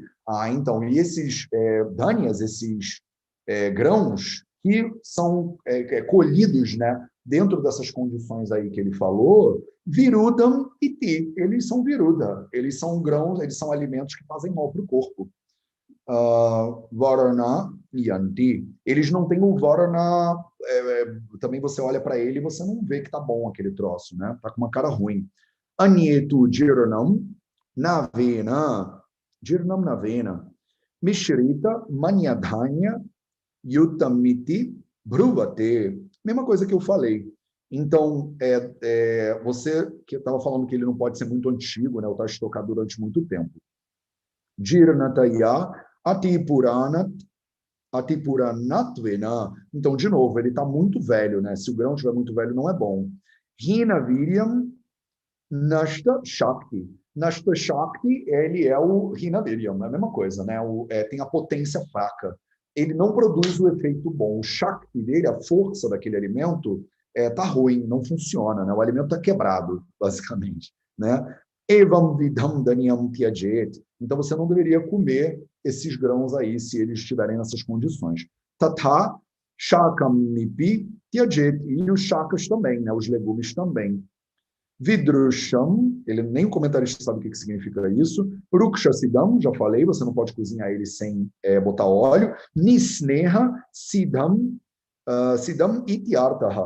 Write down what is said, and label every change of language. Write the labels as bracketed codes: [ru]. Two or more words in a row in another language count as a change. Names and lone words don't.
[pt] Então, e esses Danias, esses grãos que são colhidos, né, dentro dessas condições aí que ele falou, [sa] virudam iti, [pt] eles são viruda, eles são grãos, eles são alimentos que fazem mal para o corpo. [sa] Varana yanti, [pt] eles não têm o varana, também você olha para ele e você não vê que tá bom aquele troço, né? Tá com uma cara ruim. [sa] Anietu jirnam navena, jirnam navena, mishrita manyadhanya yutamiti bruvate. [pt] Mesma coisa que eu falei. Então, você que estava falando que ele não pode ser muito antigo, né, ou está estocado durante muito tempo. [sa] Jirnataya atipuranat-vena. [pt] Então, de novo, ele está muito velho, né? Se o grão estiver muito velho, não é bom. [sa] Hina viryam nashta shakti. Nashta shakti, [pt] ele é o [sa] hina viryam, [pt] é a mesma coisa, né? Tem a potência fraca. Ele não produz o efeito bom. O shakti dele, a força daquele alimento, tá ruim, não funciona, né? O alimento está quebrado, basicamente, né? [sa] Evam vidam danyam tyajet. [pt] Então, você não deveria comer esses grãos aí, se eles estiverem nessas condições. [sa] Tatha shakam nipi tyajet. [pt] E os shakas também, né? Os legumes também. Vidrusham, ele nem o comentarista sabe o que significa isso. Rukshasidam, já falei, você não pode cozinhar ele sem botar óleo. [sa] Nisneha Siddham, Siddham Ityartaha.